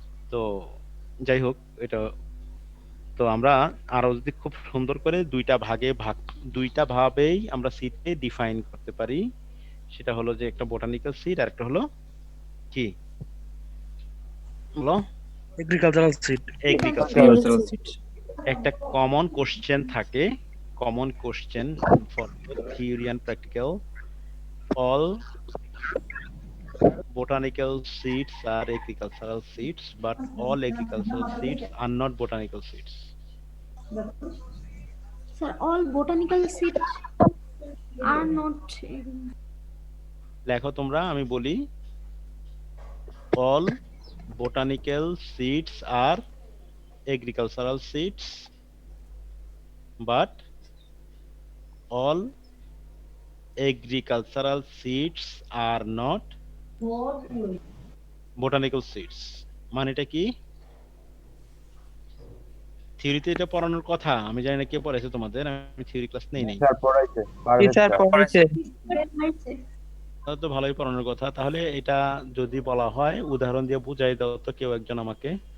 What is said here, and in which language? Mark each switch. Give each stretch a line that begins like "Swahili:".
Bangla: তো যাই হোক, এটা তো আমরা আরো যদি খুব সুন্দর করে দুইটা ভাবেই আমরা সিডকে ডিফাইন করতে পারি। সেটা হলো যে একটা বোটানিক্যাল সিড আর একটা হলো কি হলো এগ্রিকালচারাল সিট। Agricultural seed. একটা কমন কোশ্চেন থাকে,
English: Common question for theory and practical. All botanical seeds are agricultural seeds, but all agricultural seeds are not botanical seeds. Sir, all botanical seeds are not.
Bangla: লেখো তোমরা, আমি বলি
English: all botanical seeds are agricultural seeds, but all agricultural seeds are not botanical seeds.
Bangla: মানেটা কি? থিওরিতে এটা পড়ানোর কথা, আমি জানি না কে পড়াইছে তোমাদের, আমি থিওরি ক্লাস নেই নাই। স্যার পড়াইছে কি পারভেজ স্যার স্যার। পড়াইছে? তাহলে তো ভালোই পড়ানোর কথা। তাহলে এটা যদি বলা হয় উদাহরণ দিয়ে বুঝাই দাও তো কেউ একজন আমাকে।